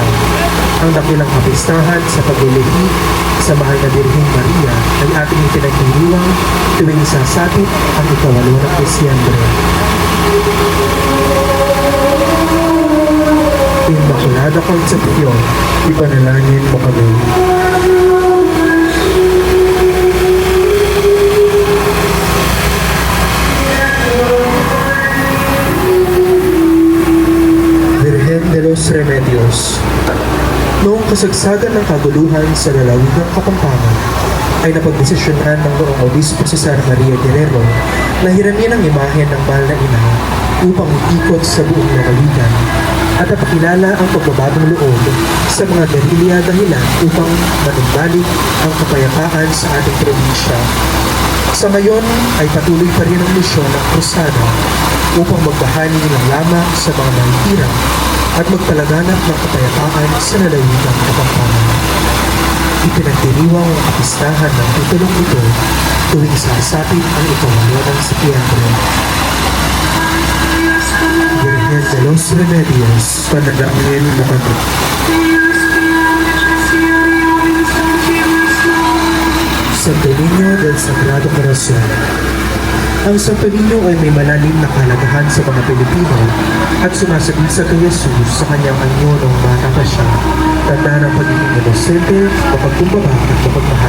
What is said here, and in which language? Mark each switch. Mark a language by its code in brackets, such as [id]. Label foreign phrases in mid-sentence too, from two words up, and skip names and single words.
[tl] Ang dakilang kapistahan sa paglilihi sa mahal na Birheng Maria ay ating ipinagdiriwang tuwing sasapit ang ika-8 ng Disyembre. Inmaculada Concepcion, Ipanalangin mo kami. Virgen de los Remedios. Noong kasagsagan ng kaguluhan sa lalawigang Kapampangan, ay napagdesisyonan ng noong obispo si Sara Maria Guerrero na hiramin ang imahe ng mahal na ina upang iikot sa buong lalawigan at napakilala ang pagbabagong loob sa mga gerilya dahilan upang manumbalik ang kapayapaan sa ating probinsya. Sa ngayon ay patuloy pa rin ang misyon ng krusada upang magbahagi ng lamang sa mga mahihirap at magpalaganap ng kapayapaan sa lalawigang Kapampangan. Ipinagdiriwang ang kapistahan ng titulong ito tuwing sasapit ang ika-8 ng Setyembre. Virgen de los Remedios, Panalangin mo kami. Santo Niño del Sagrado Corazon. Ang Santo Niño ay may malalim na kahalagahan sa mga Pilipino at sumasabisa kay Jesus sa kanyang anyo noong bata pa siya, tanda ng pagiging inosente, mapagkumbaba at mapagmahal.